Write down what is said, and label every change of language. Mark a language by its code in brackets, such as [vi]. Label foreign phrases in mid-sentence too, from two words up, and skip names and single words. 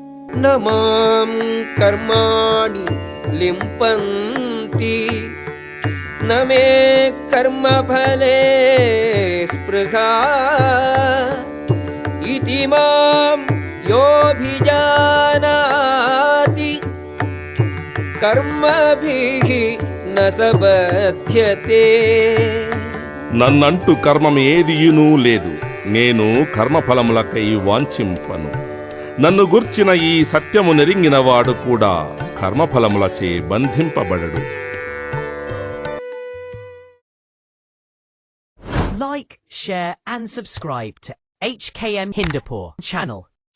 [sa] न मां कर्माणि लिम्पन्ति न मे कर्मफले स्पृहा इति मां योऽभिजानाति कर्मभिः न स बध्यते. [te] నన్నంటూ కర్మం ఏదియునూ లేదు. నేను కర్మఫలములకై వాంఛింపను. నన్ను గుర్చిన ఈ సత్యము నెరింగినవాడు కూడా కర్మఫలములచే బంధింపబడడు. [en] Like, share and subscribe to HKM Hindupur channel.